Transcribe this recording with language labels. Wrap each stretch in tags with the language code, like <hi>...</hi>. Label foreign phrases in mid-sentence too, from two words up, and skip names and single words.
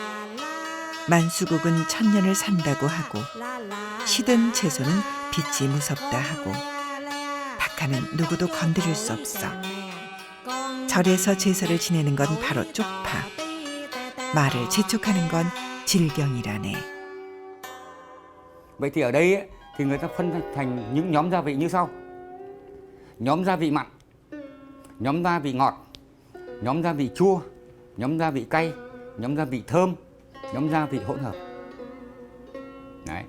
<ko>만수국은 천년을 산다고 하고 시든 채소는 빛이 무섭다 하고 박하는 누구도 건드릴 수 없어. 절에서 제사를 지내는 건 바로 쪽파. 말을 재촉하는 건 질경이라네.</ko> <vi>Vậy thì ở đây ấy, thì người ta phân thành những nhóm gia vị như sau. Nhóm gia vị mặn, nhóm gia vị ngọt, nhóm gia vị chua, nhóm gia vị cay, nhóm gia vị thơm, nhóm gia vị hỗn hợp. Đấy.</vi>